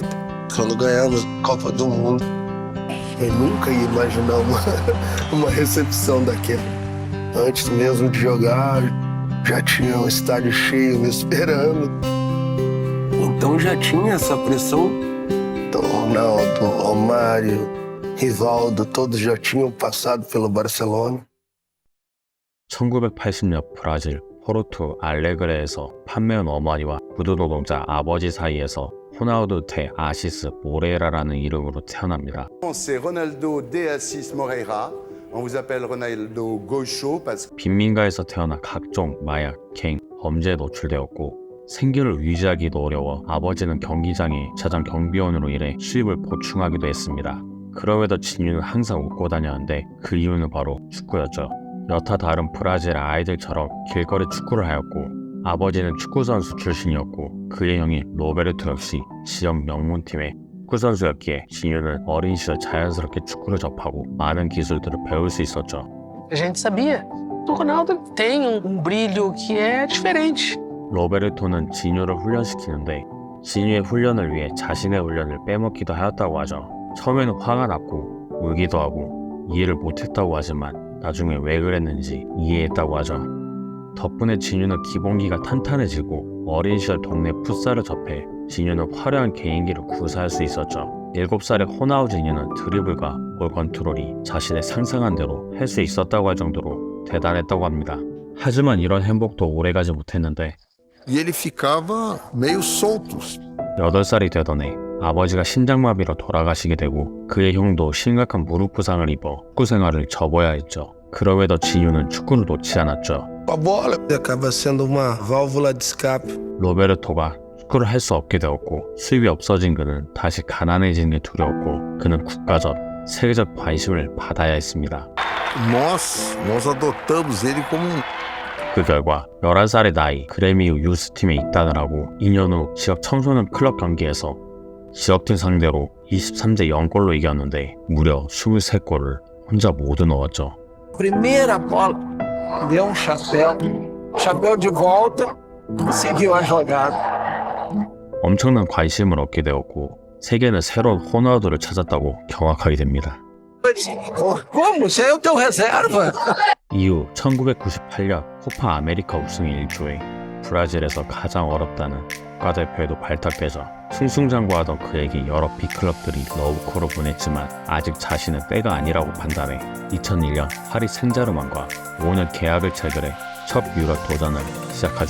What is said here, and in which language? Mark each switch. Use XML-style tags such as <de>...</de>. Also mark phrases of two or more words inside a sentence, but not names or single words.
<pt>Quando ganhamos a Copa do Mundo, eu nunca ia imaginar uma recepção daquela. Antes mesmo de jogar, já tinha um estádio cheio me esperando. Então já tinha essa pressão. Então, Ronaldo, Romário, Rivaldo, todos já tinham passado pelo Barcelona.</pt> <ko>1980년 브라질 포르투 알레그레에서 판매원 어머니와 구두 노동자 아버지 사이에서 호나우두 테 아시스 모레이라라는 이름으로 태어납니다.</ko> <fr>C'est Ronaldo de Assis Moreira. On vous appelle Ronaldo Gaucho parce que</fr> <ko>빈민가에서 태어나 각종 마약, 갱, 범죄에 노출되었고 생계를 유지하기도 어려워 아버지는 경기장에 자장 경비원으로 일해 수입을 보충하기도 했습니다. 그럼에도 진유는 항상 웃고 다녔는데 그 이유는 바로 축구였죠. 여타 다른 브라질 아이들처럼 길거리 축구를 하였고 아버지는 축구선수 출신이었고 그의 형인 로베르토 역시 지역 명문팀의 축구선수였기에 진유는 어린 시절 자연스럽게 축구를 접하고 많은 기술들을 배울 수 있었죠.</ko> <pt>A gente sabia. O Ronaldo tem brilho que é diferente.</pt> <ko>로베르토는 진유를 훈련시키는데 진유의 훈련을 위해 자신의 훈련을 빼먹기도 하였다고 하죠. 처음에는 화가 났고 울기도 하고 이해를 못했다고 하지만 나중에 왜 그랬는지 이해했다고 하죠. 덕분에 진유는 기본기가 탄탄해지고 어린 시절 동네 풋살을 접해 진유는 화려한 개인기를 구사할 수 있었죠. 7살의 호나우 진유는 드리블과 볼 컨트롤이 자신의 상상한 대로 할 수 있었다고 할 정도로 대단했다고 합니다. 하지만 이런 행복도 오래가지 못했는데</ko> <pt>E ele ficava meio solto.</pt> <ko>8살이 되던 해 아버지가 심장마비로 돌아가시게 되고 그의 형도 심각한 무릎 부상을 입어 축구 생활을 접어야 했죠. 그럼에도 진유는 축구를 놓지 않았죠.</ko> <pt>A bola acaba sendo uma válvula de escape.</pt> <ko>로베르토가 축구를 할 수 없게 되었고 수입이 없어진 그는 다시 가난해지는 게 두려웠고 그는 국가적, 세계적 관심을 받아야 했습니다.</ko> <pt>Nós adotamos ele como</pt> <ko>그 결과 11살의 나이 그레미유 유스팀에 입단을 하고 2년 후 지역 청소년 클럽 경기에서 지역팀 상대로 23대 0골로 이겼는데 무려 23골을 혼자 모두 넣었죠.</ko> <pt>Primeira bola, deu chapéu de volta, seguiu a jogada.</pt> <ko>엄청난 관심을 얻게 되었고 세계는 새로운 호나우두를 찾았다고 경악하게 됩니다.</ko> <pt>Como? Você é o teu reserva?</pt> <ko>이후 1998년 코파 아메리카 우승의 일조에 브라질에서 가장 어렵다는 국가대표에도 발탁되죠. 승승장구하던 그에게 여러 빅클럽들이 러브콜을 보냈지만 아직 자신은 때가 아니라고 판단해 2001년 파리 생제르맹과 5년 계약을 체결해 첫 유럽 도전을 시작하죠.</ko>